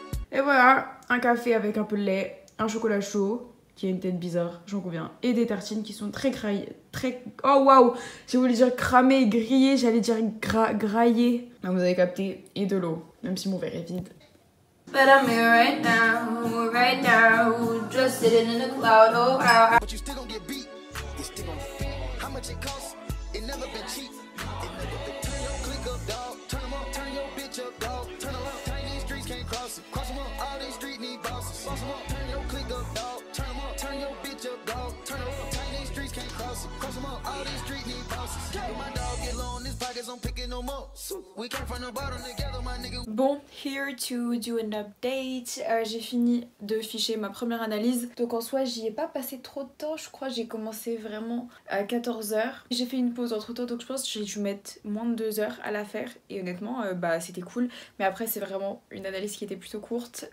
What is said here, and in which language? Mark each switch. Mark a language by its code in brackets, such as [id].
[fr] Et voilà, un café avec un peu de lait, un chocolat chaud qui a une tête bizarre, j'en conviens, et des tartines qui sont très oh waouh, j'ai voulu dire cramé, grillé, j'allais dire graillé. Ah, vous avez capté, et de l'eau, même si mon verre est vide. [en] But I'm here right now, just sitting in the cloud, oh wow. But you still gonna get beat, you still gonna feel how much it costs, it never been cheap, it never been turn your click up, dog, turn them up, turn your bitch up, dog, turn around, turn these streets can't cross it, cross them up, all these streets need bosses, cross them up, turn your click up, dog, turn them up, turn your bitch up, dog, turn around, turn these streets can't cross it, cross them up, all these streets need bosses, when my dog get low on his pockets, I'm picking them up, we come from the bottom together, my nigga. Bon, here to do an update. [fr] J'ai fini de ficher ma première analyse. Donc en soi, j'y ai pas passé trop de temps. Je crois que j'ai commencé vraiment à 14h. J'ai fait une pause entre temps, donc je pense que j'ai dû mettre moins de 2 heures à la faire. Et honnêtement, bah c'était cool. Mais après, c'est vraiment une analyse qui était plutôt courte.